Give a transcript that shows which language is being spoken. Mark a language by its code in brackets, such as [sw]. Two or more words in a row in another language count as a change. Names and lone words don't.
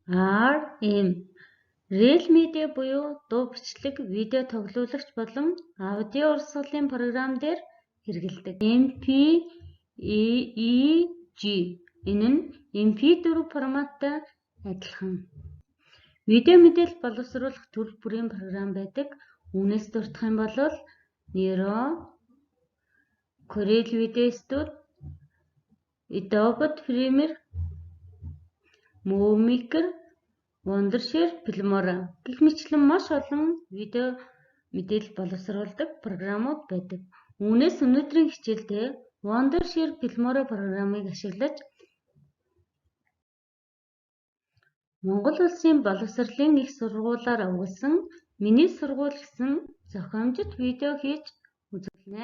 [mn] RM, Real Media буюу дуу бичлэг, видео тоглуулагч болон аудио урсгалын програм дээр хэрэглэдэг. MPEG, энэ нь MP4 форматтай адилхан. Видео мэдээлэл боловсруулах төрөл бүрийн програм байдаг. Үүнээс дурдах юм бол Nero, Corel Video Studio, Adobe Premiere, Movie Maker, Wondershare, Filmora гэх мэтлэн маш олон видео мэдээлэл боловсруулдаг програмууд байдаг. Үүнээс өнөөдрийн хичээлдээ Wondershare, Filmora програмыг ашиглаж Монгол Улсын боловсролын их сургуулиар өгүүлсэн миний сургууль гэсэн зохиомжит видео хийж үзүүлнэ.